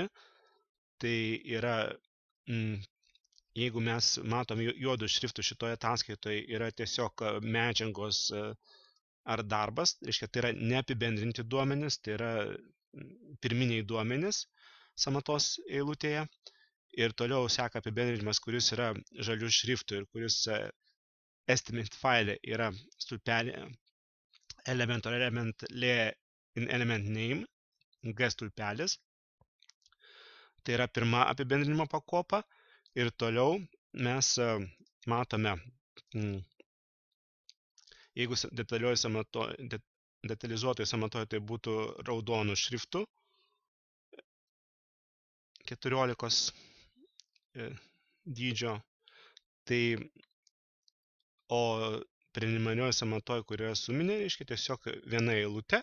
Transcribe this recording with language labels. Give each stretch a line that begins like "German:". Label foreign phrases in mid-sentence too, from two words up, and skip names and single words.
Lithuanian: Tai yra, jeigu mes matom juodų šriftų šitoje ataskaitoje, yra tiesiog medžiagos ar darbas, reiškia, tai yra neapibendrinti duomenys, tai yra pirminiai duomenys sąmatos eilutėje. Ir toliau seka apibendrinimas, kuris yra žalių šriftų ir kuris
English: estimate file
Lithuanian: yra stulpelė
English: element or element name,
Lithuanian: G stulpelis. Tai yra pirma apibendrinimo pakopa ir toliau mes matome, jeigu detalizuotoje sąmatoje tai būtų raudonų šriftų 14 dydžio, tai o preliminarioje sąmatoje, kurioje suminė, reiškia tiesiog viena eilutė.